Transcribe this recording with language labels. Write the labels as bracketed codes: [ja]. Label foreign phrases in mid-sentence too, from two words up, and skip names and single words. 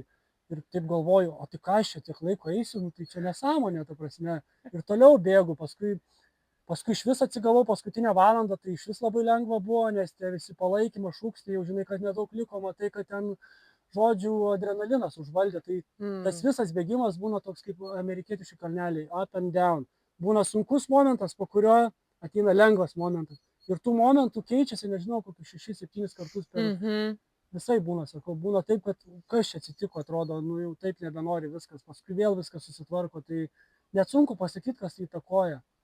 [lt] Ir taip galvoju, o tai ką aš čia tiek laiko eisiu, tai čia nesąmonė, ta prasme. Ir toliau bėgu, paskui iš vis atsigavau paskutinę valandą, tai iš vis labai lengva buvo, nes tie visi palaikymo šūkstai, jau žinai, kad nedaug liko, matai, kad ten, žodžių, adrenalinas užvaldė. Tai tas visas bėgimas būna toks kaip amerikietiški kalneliai, [en] up and down. [lt] Būna sunkus momentas, po kurio ateina lengvas momentas. Ir tų momentų keičiasi, nežinau, kokius 6-7 kartus per visai būna, sakau, būna taip, kad kas čia atsitiko, atrodo, jau taip nebenori viskas, paskui vėl viskas susitvarko, tai net sunku pasakyti, kas įtakoja.